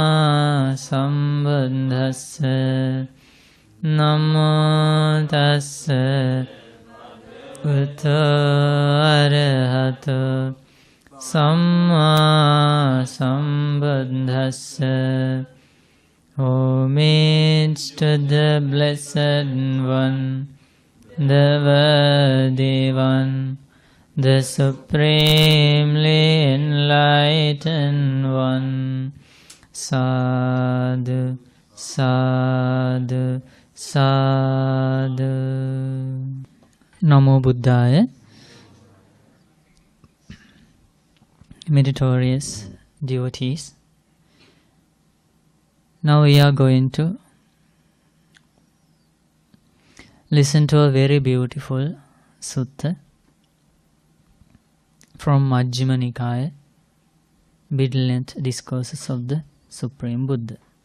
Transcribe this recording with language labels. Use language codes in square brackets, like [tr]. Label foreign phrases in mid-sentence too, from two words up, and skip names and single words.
[pi] sambuddhassa namo tassa bhagavato arahato samma sambuddhassa. [en] Homage to the Blessed One, the worthy One, the Supremely Enlightened One. [pi] Sadhu, sadhu, sadhu. Namo Buddhaya. [en] Meritorious devotees, now we are going to listen to a very beautiful sutta from Majjhima Nikaya, middle-length discourses of the Supreme Buddha.